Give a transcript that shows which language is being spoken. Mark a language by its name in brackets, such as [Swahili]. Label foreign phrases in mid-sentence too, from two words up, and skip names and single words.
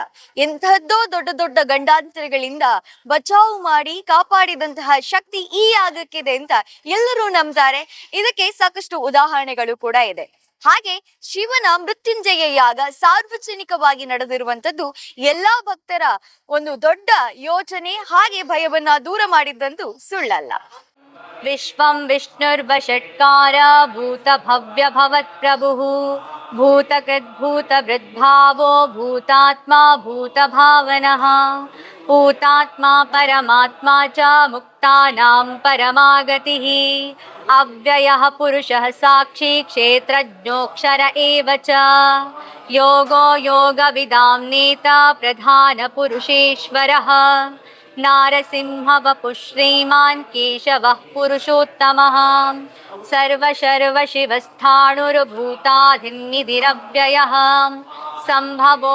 [Kannada] ಎಂತಹದ್ದೋ ದೊಡ್ಡ ದೊಡ್ಡ ಗಂಡಾಂತರಗಳಿಂದ ಬಚಾವು ಮಾಡಿ ಕಾಪಾಡಿದಂತಹ ಶಕ್ತಿ ಈ ಯಾಗಕ್ಕಿದೆ ಅಂತ ಎಲ್ಲರೂ ನಂಬ್ತಾರೆ. ಇದಕ್ಕೆ ಸಾಕಷ್ಟು ಉದಾಹರಣೆಗಳು ಕೂಡ ಇದೆ. ಹಾಗೆ ಶಿವನ ಮೃತ್ಯುಂಜಯ ಯಾಗ ಸಾರ್ವಜನಿಕವಾಗಿ ನಡೆದಿರುವಂತದ್ದು ಎಲ್ಲಾ ಭಕ್ತರ ಒಂದು ದೊಡ್ಡ ಯೋಚನೆ, ಹಾಗೆ ಭಯವನ್ನ ದೂರ ಮಾಡಿದ್ದಂತೂ ಸುಳ್ಳಲ್ಲ. [Sanskrit] ವಿಶ್ವಂ ವಿಷ್ಣುರ್ವಷಟ್ಕಾರ ಭೂತ ಭವ್ಯ ಭವತ್ ಪ್ರಭುಃ ಭೂತಕೃದ್ಭೂತ ವೃದ್ಭಾವೋ ಭೂತಾತ್ಮ ಭೂತ ಭಾವನಃ ಭೂತಾತ್ಮ ಪರಮಾತ್ಮ ಚ ಮುಕ್ತಾನಾಂ ಪರಮಾಗತಿಃ ಅವ್ಯಯಃ ಪುರುಷಃ ಸಾಕ್ಷಿ ಕ್ಷೇತ್ರಜ್ಞೋಕ್ಷರ ಏವ ಚ ಯೋಗೋ ಯೋಗವಿದಾಂ ನೇತಾ ಪ್ರಧಾನ ಪುರುಷೇಶ್ವರಃ ನಾರಸಿಂಹ ವಪು ಶ್ರೀಮಾನ್ ಕೇಶವಃ ಪುರುಷೋತ್ತಮಃ ಸರ್ವ ಶಿವಸ್ಥಾಣುರ್ಭೂತಾಧಿನ್ನಿಧಿರವ್ಯಯಃ ಸಂಭವೋ